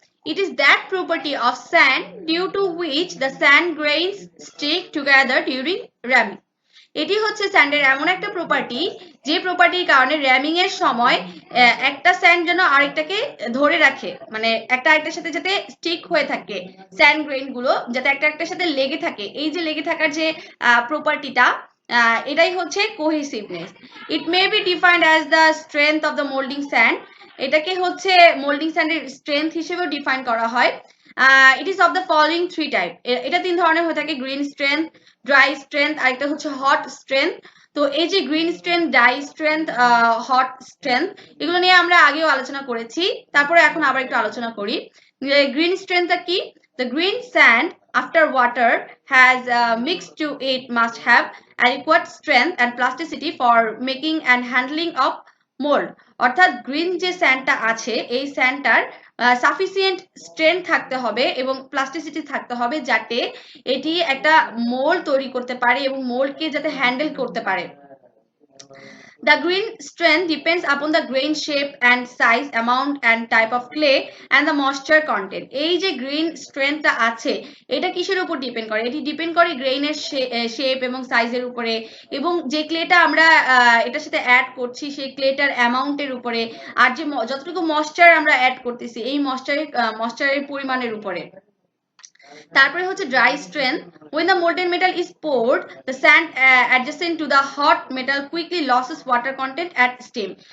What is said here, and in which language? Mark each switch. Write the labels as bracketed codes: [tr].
[en] It is that property of sand due to which the sand grains stick together during ramming. [bn] এটি হচ্ছে স্যান্ডের এমন একটা property যে প্রপার্টির কারণে র্যামিং এর সময় একটা স্যান্ড যেন আরেকটাকে ধরে রাখে, মানে একটা আরেকটার সাথে যাতে স্টিক হয়ে থাকে, স্যান্ড গ্রেইন গুলো যাতে একটার সাথে লেগে থাকে। এই যে লেগে থাকার যে প্রপার্টিটা এটাই হচ্ছে কোহেসিভনেস। [en] It may be defined as the strength of the moulding sand. [bn] এটাকে হচ্ছে মোল্ডিং স্যান্ডের স্ট্রেংথ হিসেবেও ডিফাইন করা হয়। [en] It is of the following three type. [bn] এটা তিন ধরনের হয়ে থাকে, গ্রিন স্ট্রেংথ, ড্রাই স্ট্রেংথ, আরেকটা হচ্ছে হট স্ট্রেংথ। তো এই যে green strength, dry strength, hot strength, এগুলো নিয়ে আমরা আগেও আলোচনা করেছি, তারপরে এখন আবার একটু আলোচনা করি। গ্রিন স্ট্রেংথটা কি? [en] The green sand after water has mixed to it must have adequate strength and plasticity for making and handling of mold। [bn] অর্থাৎ গ্রিন যে স্যান্ডটা আছে এই স্যান্ডটার সাফিসিয়েন্ট স্ট্রেংথ থাকতে হবে এবং প্লাস্টিসিটি থাকতে হবে, যাতে এটি একটা মোল্ড তৈরি করতে পারে এবং মোল্ডকে যাতে হ্যান্ডেল করতে পারে। [en] The green strength depends upon the grain shape and size, amount and type of clay and the moisture content। [bn] এই যে গ্রিন স্ট্রেংথটা আছে এটা কিসের উপর ডিপেন্ড করে? এটি ডিপেন্ড করে গ্রেইনের শেপ এবং সাইজের উপরে, এবং যে ক্লেটা আমরা এটার সাথে অ্যাড করছি সেই ক্লেটার অ্যামাউন্টের উপরে, আর যে যতটুকু ময়েশ্চার আমরা অ্যাড করতেছি এই ময়েশ্চারের পরিমাণের উপরে। তারপরে হচ্ছে dry strength. [en] when the molten metal is poured the sand adjacent to the hot metal quickly loses water content at steam।